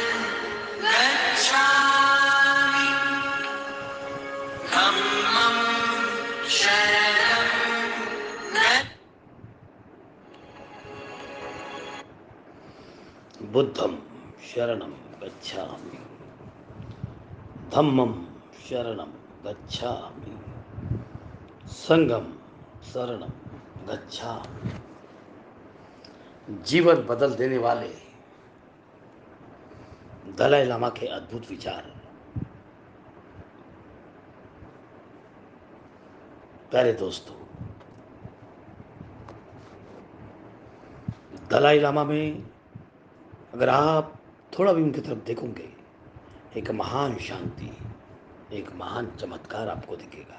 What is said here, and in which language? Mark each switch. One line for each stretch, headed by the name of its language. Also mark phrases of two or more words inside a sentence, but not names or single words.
Pali: गच्छामि धम्मं शरणं बुद्धं शरणं गच्छामि धम्मं शरणं गच्छामि संघं शरणं गच्छामि।
Hindi: जीवन बदल देने वाले दलाई लामा के अद्भुत विचार। प्यारे दोस्तों, दलाई लामा में अगर आप थोड़ा भी उनकी तरफ देखोगे, एक महान शांति, एक महान चमत्कार आपको दिखेगा।